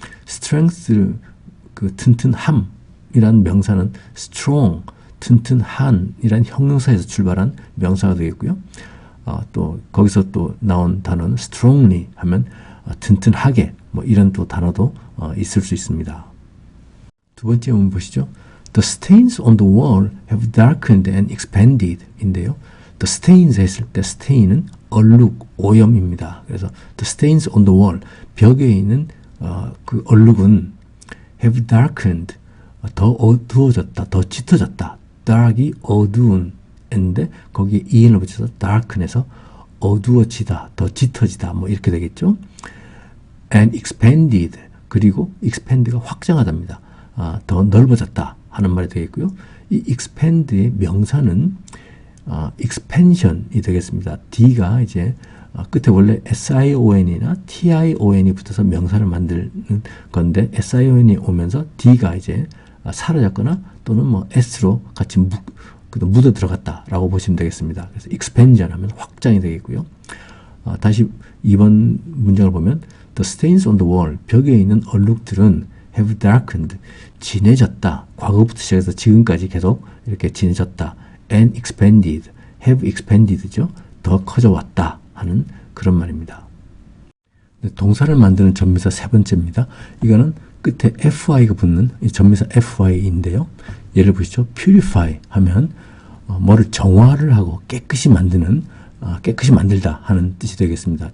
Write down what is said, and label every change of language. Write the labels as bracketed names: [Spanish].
[Korean] strength, 그 튼튼함이란 명사는 strong, 튼튼한이란 형용사에서 출발한 명사가 되겠고요. 또 거기서 또 나온 단어는 strongly 하면 튼튼하게, 뭐 이런 또 단어도 있을 수 있습니다. 두 번째 문제 보시죠. [English] The stains on the wall have darkened and expanded [Korean] 인데요. The stains 했을 때 stain은 얼룩, 오염입니다. 그래서 [English] the stains on the wall, [Korean] 벽에 있는 그 얼룩은 [English] have darkened, [Korean] 더 어두워졌다, 더 짙어졌다. dark이 어두운 인데 거기에 en을 붙여서 darken해서 어두워지다, 더 짙어지다, 뭐 이렇게 되겠죠. [English] and expanded, [Korean] 그리고 expand가 확장하답니다. 더 넓어졌다 하는 말이 되겠고요. 이 expand의 명사는 expansion이 되겠습니다. D가 이제 끝에 원래 SION이나 TION이 붙어서 명사를 만드는 건데 SION이 오면서 D가 이제 사라졌거나 또는 뭐 S로 같이 묻어 들어갔다라고 보시면 되겠습니다. 그래서 expansion 하면 확장이 되겠고요. 다시 2번 문장을 보면 [English] The stains on the wall, [Korean] 벽에 있는 얼룩들은 [English] have darkened, [Korean] 진해졌다. 과거부터 시작해서 지금까지 계속 이렇게 진해졌다. [English] and expanded, have expanded죠. [Korean] 더 커져왔다 하는 그런 말입니다. 동사를 만드는 전미사 세 번째입니다. 이거는 끝에 fy가 붙는 이 전미사 fy인데요. 예를 보시죠. purify 하면 뭐를 정화를 하고 깨끗이 만드는, 깨끗이 만들다 하는 뜻이 되겠습니다.